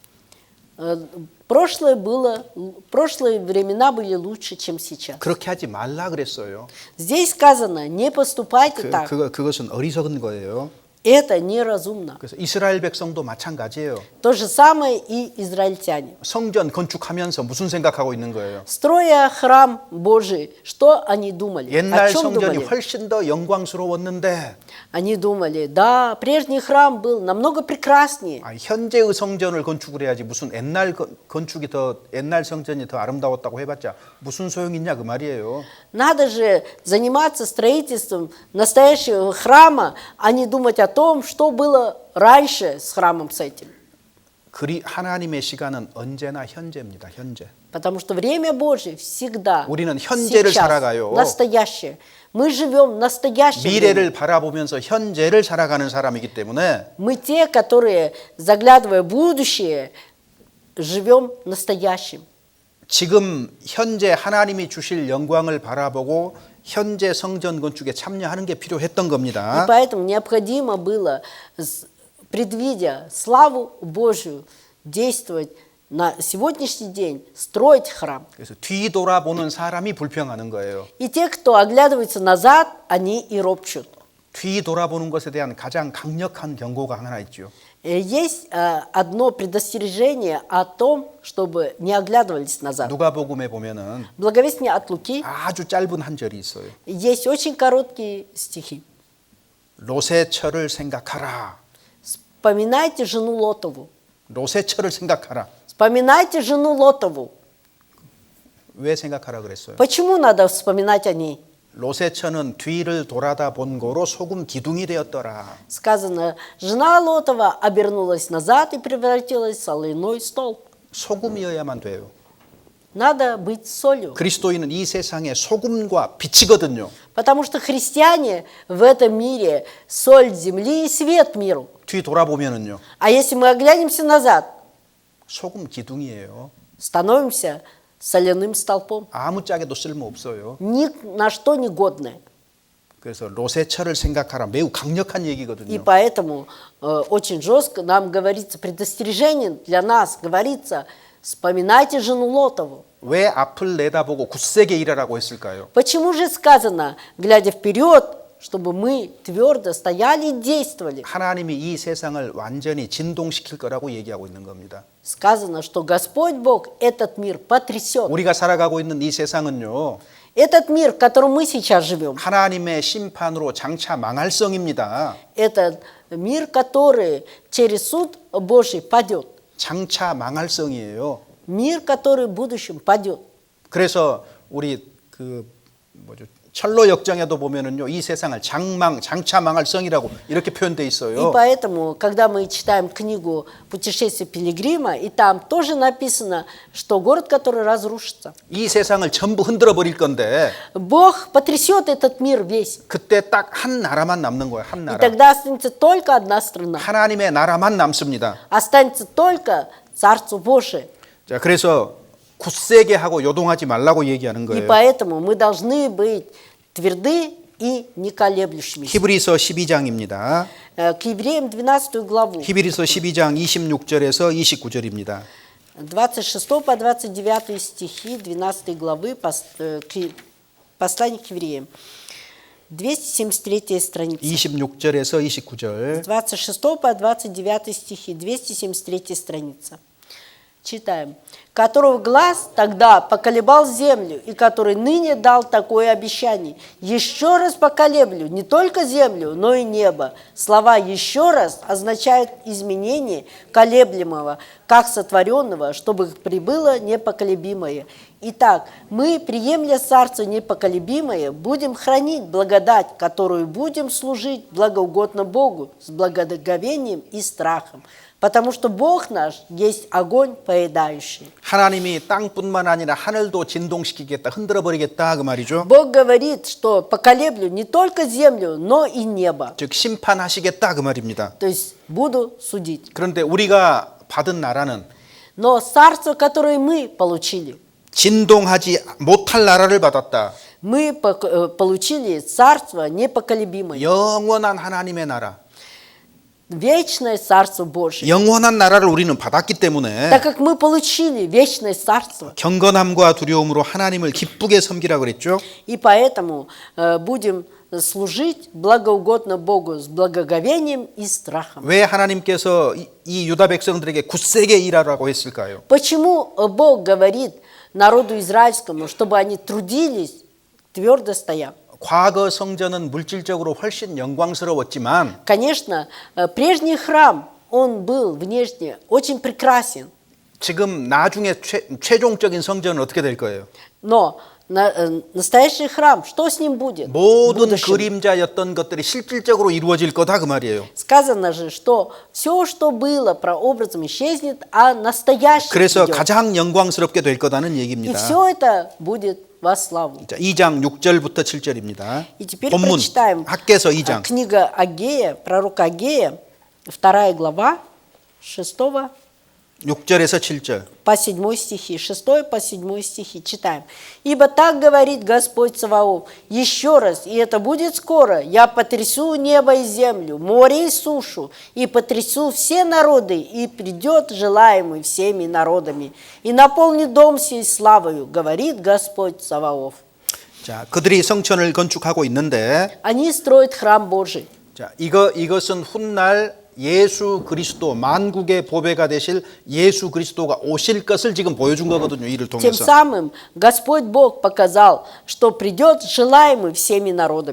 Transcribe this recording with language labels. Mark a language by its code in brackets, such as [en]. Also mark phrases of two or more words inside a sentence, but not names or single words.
[ru] Прошлое времена были лучше, чем сейчас. [ko] 그렇게 하지 말라 그랬어요. [ru] Здесь сказано, не поступайте так. [ko] 그것은 어리석은 거예요. [ru] Это неразумно. [ko] 그래서 이스라엘 백성도 마찬가지예요. [ru] То же самое и израильтяне. [ko] 성전 건축하면서 무슨 생각하고 있는 거예요? [ru] Строя храм Божий, что они думали? О [ko] 옛날 [ru] чем [ko] 성전이 [ru] думали? [ko] 훨씬 더 영광스러웠는데 [ru] Они думали, да, прежний храм был намного прекраснее. [ko] 현재의 성전을 건축을 해야지 무슨 옛날 건축이 더 옛날 성전이 더 아름다웠다고 해봤자 무슨 소용이 있냐 그 말이에요. [ru] Надо же заниматься строительством настоящего храма, а не думать о том, что было раньше с храмом с этим. [ko] 하나님의 시간은 언제나 현재입니다. 현재. [ru] Потому что время Божие всегда [ko] 우리는 현재를 [ru] сейчас, [ko] 살아가요. [ru] настоящее. Мы живем настоящим временем. [ko] 미래를 바라보면서 현재를 살아가는 사람이기 때문에 [ru] Мы те, которые, заглядывая в будущее, живем настоящим. [ko] 지금 현재 하나님이 주실 영광을 바라보고 현재 성전 건축에 참여하는 게 필요했던 [ru] И [ko] 겁니다. [ru] поэтому необходимо было, предвидя славу Божию, действовать на сегодняшний день, строить храм. [ko] 그래서 뒤돌아보는 사람이 불평하는 거예요. [ru] И те, кто оглядывается назад, они и ропщут. [ko] 뒤돌아보는 것에 대한 가장 강력한 경고가 하나 있죠. [ru] Есть одно предостережение о том, чтобы не оглядывались назад. [ko] 누가복음에 보면은 [ru] В Благовестии от Луки [ko] 아주 짧은 한 절이 있어요. [ru] есть очень короткие стихи. [ko] 롯의 처를 생각하라. [ru] Вспоминайте жену Лотову. [ko] 롯의 처를 생각하라. [ru] Вспоминайте жену Лотову. [ko] 왜 생각하라 그랬어요? [ru] Почему надо вспоминать о ней? [ko] 롯의 처는 뒤를 돌아다 본 거로 소금 기둥이 되었더라. [ru] Сказано, жена Лотова обернулась назад и превратилась в соляной столб. [ko] 소금이어야만 돼요. [ru] Надо быть солью. [ko] 그리스도인은 이 세상의 소금과 빛이거든요. [ru] Потому что христиане в этом мире соль земли и свет миру. [ko] 뒤 돌아보면은요. [ru] А если мы оглянемся назад, [ko] 소금 기둥이에요. [ru] становимся соляным столпом. [ko] 아무짝에도 쓸모 없어요. [ru] Ни на что не годное. [ko] 그래서 롯의 처를 생각하라. 매우 강력한 [ru] И [ko] 얘기거든요. [ru] поэтому очень жестко нам говорится, предостережение для нас говорится, вспоминайте жену Лотову. [ko] 왜 앞을 내다보고 굳세게 일하라고 했을까요? [ru] Почему же сказано, глядя вперед, чтобы мы твердо стояли и действовали? [ko] 하나님이 이 세상을 완전히 진동시킬 거라고 얘기하고 있는 겁니다. [ru] Сказано, что Господь Бог этот мир потрясет. [ko] 우리가 살아가고 있는 이 세상은요. [ru] Этот мир, в котором мы сейчас живем, [ko] 하나님의 심판으로 장차 망할 성입니다. [ru] это мир, который через суд Божий падет. [ko] 장차 망할 성이에요. [ru] Мир, который в будущем падет. [ko] 그래서 우리 철로 역정에도 보면은요. 이 세상을 장차 망할 성이라고 이렇게 표현돼 [ru] И [ko] 있어요. [ru] поэтому, когда мы читаем книгу «Путешествие пилигрима», и там тоже написано, что город, который разрушится. [ko] 이 세상을 전부 흔들어 버릴 건데 [ru] Бог потрясет этот мир весь. [ko] 그때 딱 한 나라만 남는 거예요. 한 [ru] И [ko] 나라. [ru] тогда останется только одна страна. [ko] 하나님의 나라만 남습니다. [ru] Останется только Царство Божие. [ko] 자, 그래서 굳세게 하고 요동하지 말라고 얘기하는 [ru] И [ko] 거예요. [ru] поэтому мы должны быть тверды и не колеблющимися. [ko] 히브리서 12장입니다. [ru] К евреям 12 главу, [ko] 히브리서 12장 26절에서 29절입니다. [ru] 26 по 29 стихи 12 главы послания к евреям. 273 страница. [ko] 26절에서 29절. [ru] 26 по 29 стихи, 273 страница. Читаем. «Которого глаз тогда поколебал землю, и который ныне дал такое обещание. Еще раз поколеблю не только землю, но и небо». Слова «еще раз» означают изменение колеблемого, как сотворенного, чтобы прибыло непоколебимое. Итак, мы, приемля Царство непоколебимое, будем хранить благодать, которую будем служить благоугодно Богу с благоговением и страхом. Потому что Бог наш есть огонь поедающий. [ko] 하나님이 땅뿐만 아니라 하늘도 진동시키겠다, 흔들어 버리겠다 그 말이죠. [ru] Бог говорит, что поколеблю не только землю, но и небо. [ko] 즉 심판하시겠다 그 말입니다. [ru] То есть буду судить. [ko] 그런데 우리가 받은 나라는 [ru] Но царство, которое мы получили, [ko] 진동하지 못할 나라를 받았다. [ru] мы получили царство непоколебимое. [ko] 영원한 하나님의 나라. [ru] Вечное царство Божие. [ko] 영원한 나라를 우리는 받았기 때문에 [ru] Так как мы получили вечное царство, [ko] 경건함과 두려움으로 하나님을 기쁘게 섬기라 그랬죠. [ru] и поэтому будем служить благоугодно Богу с благоговением и страхом. [ko] 왜 하나님께서 이 유다 백성들에게 굳세게 일하라고 했을까요? [ru] Почему Бог говорит народу израильскому, чтобы они трудились, твердо стоя? [ko] 과거 성전은 물질적으로 훨씬 영광스러웠지만 [ru] Конечно, прежний храм, он был внешне очень прекрасен, [ko] 지금 나중에 최종적인 성전은 어떻게 될 거예요? [ru] но настоящий храм, что с ним будет? в [ko] 모든 [ru] будущем? [ko] 그림자였던 것들이 실질적으로 이루어질 거다 그 말이에요. [ru] Сказано же, что все, что было прообразом, исчезнет, а настоящее [ko] 그래서 [ru] придет. [ko] 가장 영광스럽게 될 거다는 [ru] И [ko] 얘기입니다. [ru] все это будет во славу. [ko] 자, 2장 6절부터 7절입니다. [ru] И теперь [ko] 본문 [ru] прочитаем [ko] 학개서 2장. [ru] книга Агея, пророка Агея, 2 глава, 6 [ko] 6절에서 7절. [ru] по 7 стихи, 6 по 7 стихи читаем. «Ибо так говорит Господь Саваоф, еще раз, и это будет скоро, я потрясу небо и землю, море и сушу, и потрясу все народы, и придет желаемый всеми народами, и наполнит дом сей славою, говорит Господь Саваоф». [ko] 자, 그들이 성전을 건축하고 있는데 [ru] Они строят храм Божий. [ko] 자, 이것은 훗날 예수 그리스도 만국의 보배가 되실 예수 그리스도가 오실 것을 지금 보여준 거거든요. 이를 [ru] Тем [ko] 통해서. [ru] самым Господь Бог показал, что придет желаемый всеми народами.